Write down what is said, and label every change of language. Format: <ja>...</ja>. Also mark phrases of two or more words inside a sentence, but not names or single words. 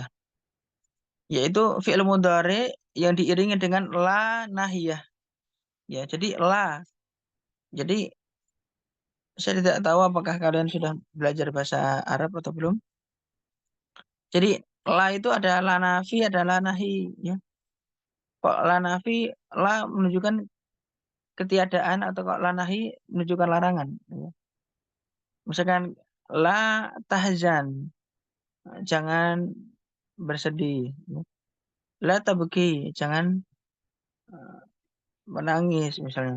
<id>Yaitu</id> <ar>فعل مضارع</ar> <id>yang diiringi dengan</id> <ar>لا ناهية.</ar> <id>Ya, jadi la. Jadi saya tidak tahu apakah kalian sudah belajar bahasa Arab atau belum. Jadi la itu ada</id> <ar>لا نافي,</ar> <id>ada</id> <ar>لا ناهي,</ar> <id>ya. Kok</id> <ar>لا نافي,</ar> <id>la menunjukkan ketiadaan, atau kok</id> <ar>لا ناهي</ar> <id>menunjukkan larangan, ya. Misalkan</id> <ar>لا تحزن,</ar> <id>jangan bersedih, ya.</id> <ar>لا تبك,</ar> <id>jangan menangis misalnya.</id>